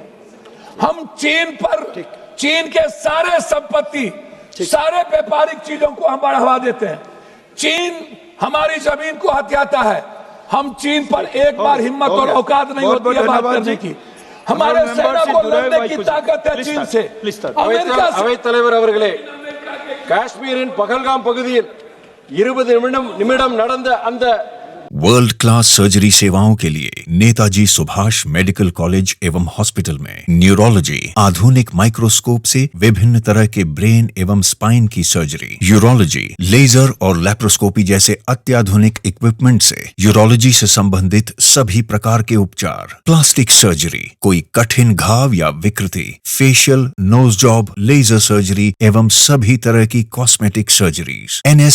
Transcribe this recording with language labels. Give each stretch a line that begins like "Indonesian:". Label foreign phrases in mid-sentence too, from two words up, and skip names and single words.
Hindi: हम चीन के सारे संपत्ति, सारे व्यापारिक चीजों को हम बढ़ावा देते हैं। चीन हमारी जमीन को हथियाता है। हम चीन पर एक बार हिम्मत और औकात नहीं होती है बात करने की। हमारे सेना को लड़ने की ताकत है चीन से, अमेरिका से।
Tamil: அவைத் தலைவர் அவர்களே, காஷ்மீரின் பகல்காம் பகுதியில் 20 நிமிடம் நடந்த அந்த
English: world class surgery
Hindi: सेवाओं के लिए नेताजी सुभाष मेडिकल कॉलेज एवं हॉस्पिटल में न्यूरोलॉजी, आधुनिक माइक्रोस्कोप से विभिन्न तरह के ब्रेन एवं स्पाइन की सर्जरी, यूरोलॉजी, लेजर और लैप्रोस्कोपी जैसे अत्याधुनिक इक्विपमेंट से यूरोलॉजी से संबंधित सभी प्रकार के उपचार, प्लास्टिक सर्जरी, कोई कठिन घाव या विकृति,
English: facial, nose job, laser surgery
Hindi: एवं सभी तरह की
English: cosmetic surgeries.